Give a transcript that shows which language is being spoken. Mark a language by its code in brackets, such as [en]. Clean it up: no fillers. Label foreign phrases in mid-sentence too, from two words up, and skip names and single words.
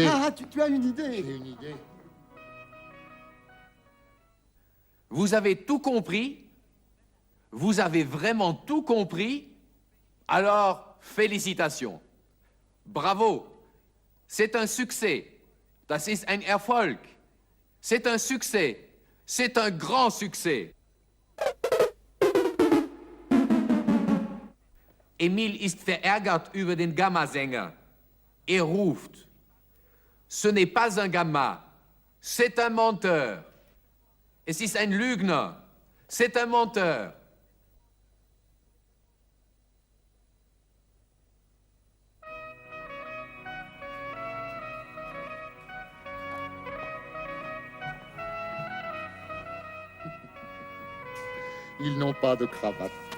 [fr] Ah, tu as une idée? J'ai une idée. Vous avez tout compris? Vous avez vraiment tout compris? Alors, félicitations. Bravo. C'est un succès. [de] Das ist ein Erfolg. [fr] C'est un succès. C'est un grand succès. [de] Emil ist verärgert über den Gamma-Sänger. Er ruft. [fr] Ce n'est pas un Gamma, c'est un menteur. [de] Es ist ein Lügner, [fr] c'est un menteur. Ils n'ont pas de cravate.